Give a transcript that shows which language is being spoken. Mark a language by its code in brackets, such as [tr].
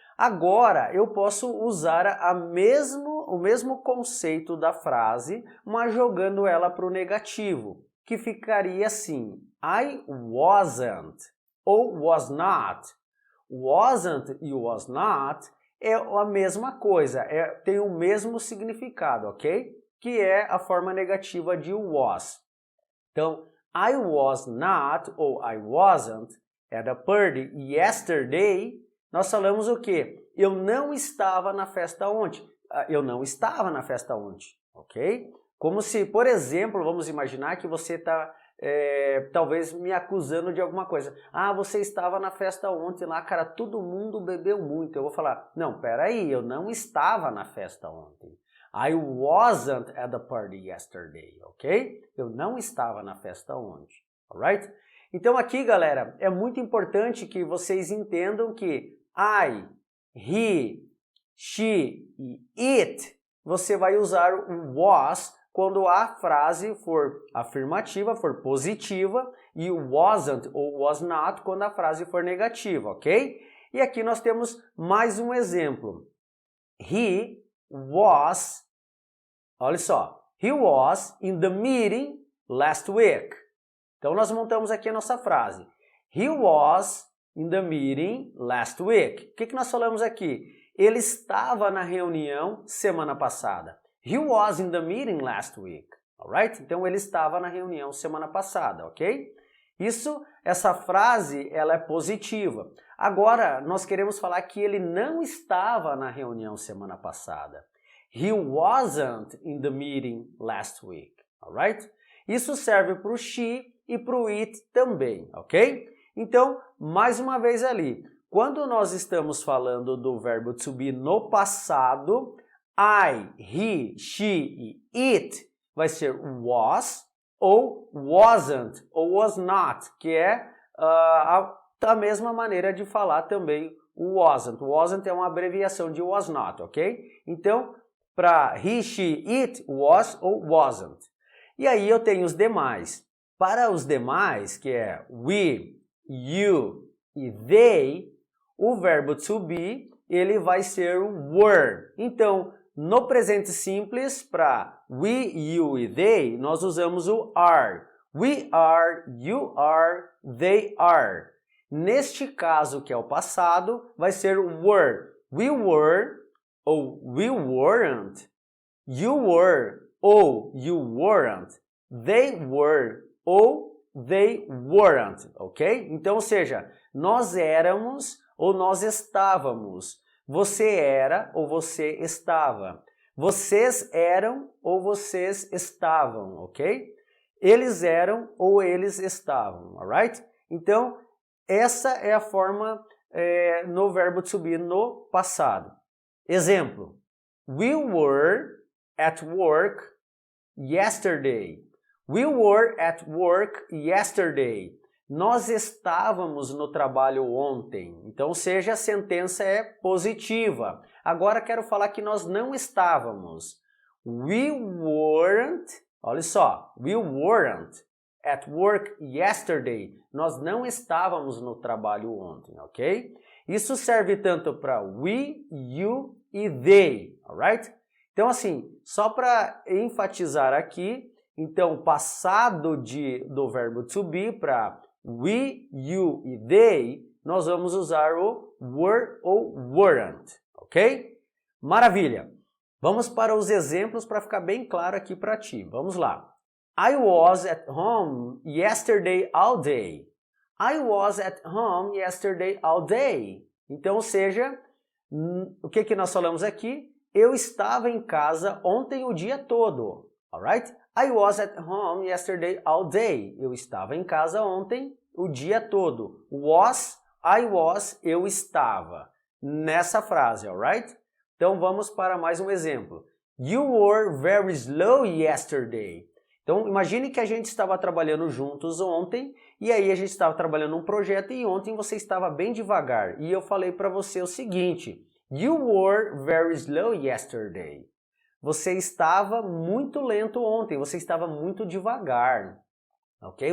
[pt] Agora eu posso usar o mesmo conceito da frase, mas jogando ela para o negativo, que ficaria assim, [en] I wasn't [pt] ou [en] was not. [pt] Wasn't e was not é a mesma coisa, tem o mesmo significado, ok? Que é a forma negativa de was. [en] Então, I was not ou I wasn't at a party yesterday. [pt] Nós falamos o quê? Eu não estava na festa ontem. Eu não estava na festa ontem, ok? Como se, por exemplo, vamos imaginar que você está talvez me acusando de alguma coisa. Ah, você estava na festa ontem lá, cara, todo mundo bebeu muito. Eu vou falar, não, peraí, eu não estava na festa ontem. [en] I wasn't at the party yesterday, ok? [pt] Eu não estava na festa ontem, alright? Então aqui, galera, é muito importante que vocês entendam que I, he, she e it, você vai usar o was quando a frase for afirmativa, for positiva, e o wasn't ou was not quando a frase for negativa, ok? E aqui nós temos mais um exemplo. [en] He was, [pt] olha só, [en] he was in the meeting last week. [pt] Então nós montamos aqui a nossa frase. [en] He was in the meeting last week. [pt] O que nós falamos aqui? Ele estava na reunião semana passada. [en] He was in the meeting last week. Alright? [pt] Então ele estava na reunião semana passada, ok? Essa frase, ela é positiva. Agora, nós queremos falar que ele não estava na reunião semana passada. [en] He wasn't in the meeting last week, alright? [pt] Isso serve para o she e para o it também, ok? Então, mais uma vez ali, quando nós estamos falando do verbo to be no passado, I, he, she e it vai ser was ou wasn't ou was not, que é a mesma maneira de falar também o wasn't. Wasn't é uma abreviação de was not, ok? Então, para he, she, it, was ou wasn't. E aí eu tenho os demais. Para os demais, que é we, you e they, o verbo to be, ele vai ser o were. Então, no presente simples, para we, you e they, nós usamos o are. [en] We are, you are, they are. [pt] Neste caso, que é o passado, vai ser were. [en] We were ou we weren't. You were ou you weren't. They were ou they weren't, ok? [pt] Então, ou seja, nós éramos ou nós estávamos. Você era ou você estava. Vocês eram ou vocês estavam, ok? Eles eram ou eles estavam, alright? Então, essa é a forma no verbo to be no passado. Exemplo. [en] We were at work yesterday. We were at work yesterday. [pt] Nós estávamos no trabalho ontem. Então, ou seja, a sentença é positiva. Agora quero falar que nós não estávamos. [en] We weren't, [pt] olha só, [en] we weren't at work yesterday. [pt] Nós não estávamos no trabalho ontem, ok? Isso serve tanto para we, you e they, alright? Então, assim, só para enfatizar aqui, então, passado do verbo to be para we, you e they, nós vamos usar o were ou weren't, ok? Maravilha! Vamos para os exemplos para ficar bem claro aqui para ti. Vamos lá. [en] I was at home yesterday all day. I was at home yesterday all day. [pt] Então, ou seja, o que nós falamos aqui? Eu estava em casa ontem o dia todo. [en] Alright? I was at home yesterday all day. [pt] Eu estava em casa ontem o dia todo. [en] Was, I was, [pt] eu estava. Nessa frase, alright? Então vamos para mais um exemplo. [en] You were very slow yesterday. [pt] Então imagine que a gente estava trabalhando juntos ontem e aí a gente estava trabalhando um projeto e ontem você estava bem devagar. E eu falei para você o seguinte: [en] You were very slow yesterday. [pt] Você estava muito lento ontem, você estava muito devagar, ok?